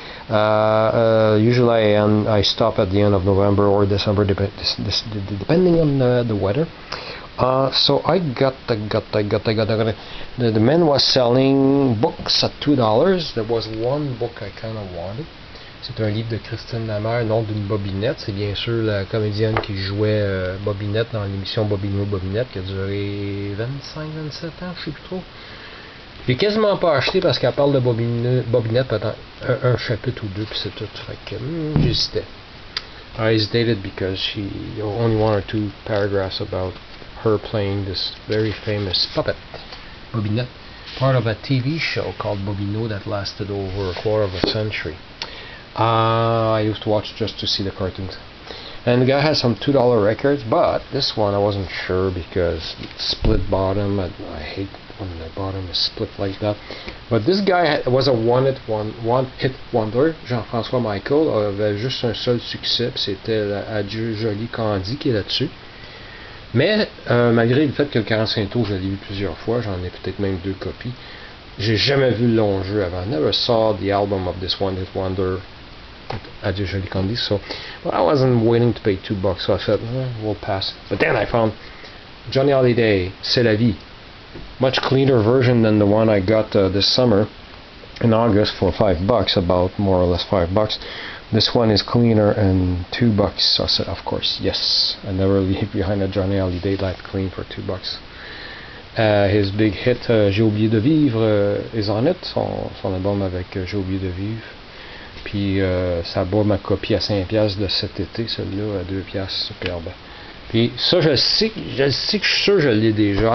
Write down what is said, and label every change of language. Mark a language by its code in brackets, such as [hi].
[en] Usually I stop at the end of November or December, depending on the weather. So I got the man was selling books at $2. There was one book I kind of wanted. [fr] C'est un livre de Christine Lamère, nom d'une bobinette. C'est bien sûr la comédienne qui jouait Bobinette dans l'émission Bobinette qui a duré 25-27 ans, je sais plus trop. J'ai quasiment pas acheté parce qu'elle parle de Bobinette pendant un chapitre ou deux, puis c'est tout. Fait que j'hésitais. I hesitated because she only one or two paragraphs about her playing this very famous puppet, Bobinette, part of a TV show called Bobino that lasted over a quarter of a century. I used to watch just to see the cartoons. And the guy has some $2 records, but this one I wasn't sure because split bottom. I hate when the bottom is split like that. But this guy was a one-hit wonder. Jean-François Michael avait juste un seul succès, c'était Adieu Joli Candy qui est là-dessus. Mais malgré le fait que le 45 tours, je l'ai vu plusieurs fois, j'en ai peut-être même 2 copies. J'ai jamais vu le long jeu avant. [en] I never saw the album of this one-hit wonder. Adieu Joli Candy, so well, I wasn't willing to pay $2, so I said, we'll pass. But then I found Johnny Hallyday, C'est la vie. Much cleaner version than the one I got this summer in August for $5, about more or less $5. This one is cleaner and $2. So I said, of course, yes. I never leave behind a Johnny Hallyday that clean for $2. His big hit, J'ai oublié de vivre, is on it. [fr] Son album avec J'ai oublié de vivre. Puis ça bat ma copie à 5$ de cet été, celui-là à 2$, superbe. Puis ça, je sais que je suis sûr que je l'ai déjà.